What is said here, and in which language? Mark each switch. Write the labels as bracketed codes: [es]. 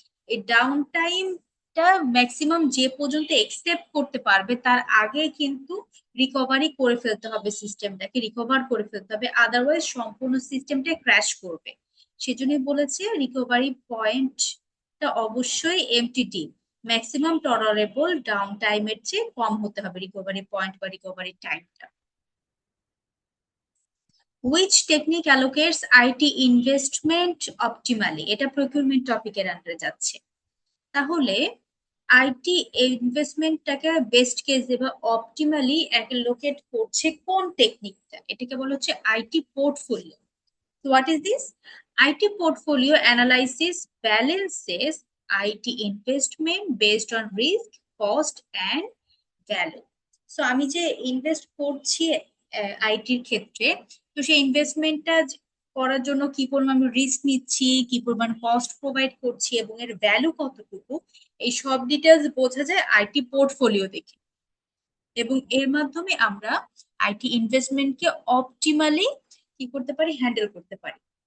[bn] এই ডাউন টাইমটা ম্যাক্সিমাম যে পর্যন্ত একসেপ্ট করতে পারবে তার আগে কিন্তু রিকভারি করে ফেলতে হবে, সিস্টেমটাকে রিকভার করে ফেলতে হবে, আদারওয়াইজ সম্পূর্ণ সিস্টেমটা ক্র্যাশ করবে। সেজন্যই বলেছে রিকভারি পয়েন্টটা অবশ্যই এমটিটি ম্যাক্সিমাম টলারেবল ডাউন টাইমের চেয়ে কম হতে হবে, রিকভারি পয়েন্ট বা রিকভারি টাইমটা। [en] Which technique allocates IT investment optimally? [bn] এটা প্রকিউরমেন্ট টপিকের আন্ডারে যাচ্ছে। তাহলে আইটি ইনভেস্টমেন্টটাকে বেস্ট কেসে বা অপটিমালি অ্যালোকেট করছে কোন টেকনিকটা? এটাকে বলা হচ্ছে IT portfolio. [en] So what is this? IT portfolio analysis balances IT investment based on risk, cost and value. [bn] So আমি যে ইনভেস্ট করছি আইটির ক্ষেত্রে, তো সেই ইনভেস্টমেন্টটা করার জন্য কি পরিমাণ রিস্ক নিচ্ছি, কি পরিমাণ কস্ট প্রোভাইড করছি এবং এর ভ্যালু কতটুকু, এই সব ডিটেলস বোঝা যায় আইটি পোর্টফোলিও দেখে, এবং এর মাধ্যমে আমরা আইটি ইনভেস্টমেন্টকে অপটিমালি কি করতে পারি, হ্যান্ডেল করতে পারি।